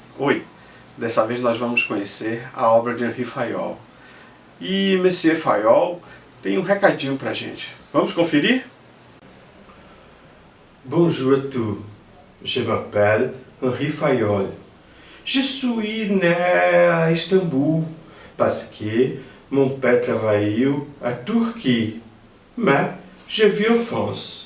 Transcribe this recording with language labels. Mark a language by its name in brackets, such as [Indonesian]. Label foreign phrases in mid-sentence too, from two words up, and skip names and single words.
[Portuguese] Oi, dessa vez nós vamos conhecer a obra de Henri Fayol. E Monsieur Fayol tem um recadinho pra gente. Vamos conferir? [French] Bonjour à tous, je m'appelle Henri Fayol. Je suis né à Istanbul parce que mon père travaillait à Turquie, mais je vis en France.